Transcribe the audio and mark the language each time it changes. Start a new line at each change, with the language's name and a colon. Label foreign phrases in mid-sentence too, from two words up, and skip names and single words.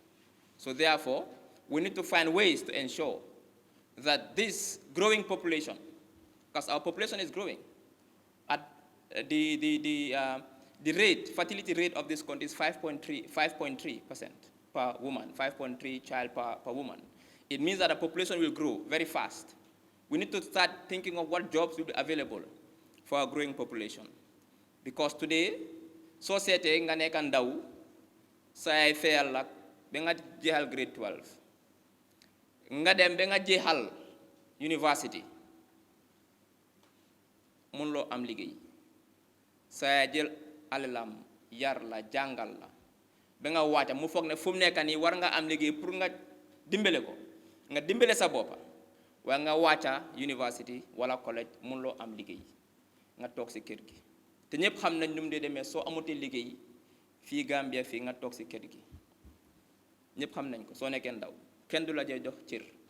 English: So therefore, we need to find ways to ensure that this growing population, because our population is growing, at the rate, fertility rate of this country is 5.3% per woman, 5.3 child per woman. It means that the population will grow very fast. We need to start thinking of what jobs will be available for our growing population. Because today, society
Wolof: nga nekk ndaw sa ay fayal lak ba nga jeexal grade 12 nga dem ba nga jeexal university mun loo am liggéey sa jël alalam yar la jàngal la ba nga wàcca mu foog ne fu mu nekk nii war nga am liggéey pour nga dimbale ko nga dimbale sa boppa waaye nga wàcca university wala college mun loo am liggéey nga toog si kër gi te ñëpp xam nañ nu mu dee demee soo amutee liggéey fii Gambia fii nga toog si kër gi ñëpp xam nañ ko soo nekkee ndaw kenn du la jox cër